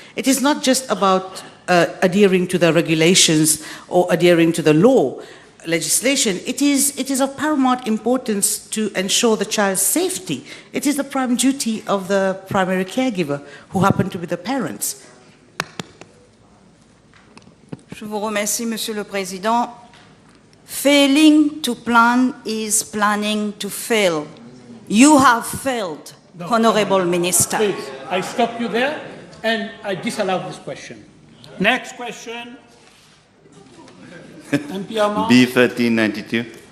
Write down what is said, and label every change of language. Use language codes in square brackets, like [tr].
[en] It is not just about adhering to the regulations or adhering to the law, legislation. It is of paramount importance to ensure the child's safety. It is the prime duty of the primary caregiver, who happen to be the parents. [fr] Je vous remercie, Monsieur le Président. [en] Failing to plan is planning to fail. You have failed, Honourable Minister. Please, I stop you there and I disallow this question. Next question. B 1392.